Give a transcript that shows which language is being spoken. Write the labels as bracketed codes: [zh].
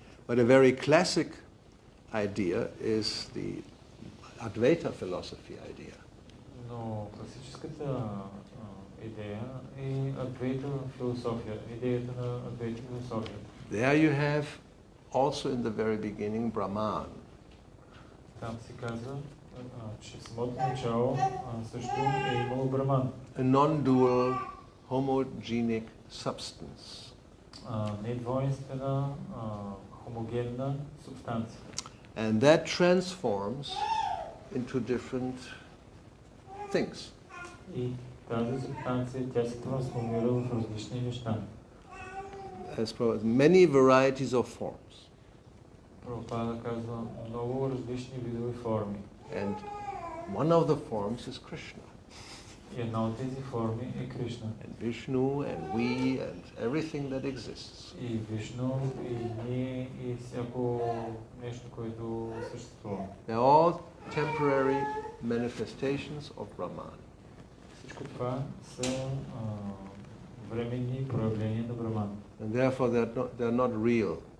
[en] But a very classic idea is the Advaita philosophy idea. [bg] Но класическата идея е Адвейта философия, идеята на Адвейта философия. [en] There you have also in the very beginning Brahman. [bg] Там се казва, че в самото начало също е имало Браман. [en] A non-dual homogenic substance. [bg] Недвойнствена, хомогенна субстанция. [en] And that transforms into different things. [bg] И тази субстанция, тя се трансформира в различни неща. [en] Many varieties of forms. [bg] Прабхупада казва много различни видове форми. [en] And one of the forms is Krishna. [bg] И една от тези форми е Кришна. [en] And Vishnu and we and everything that exists. [bg] И Вишну, и ние, и всяко нещо, което съществува. [en] They're all temporary manifestations of Brahman. [bg] Всичко това са временни проявления на Браман. [en] And therefore they're not real.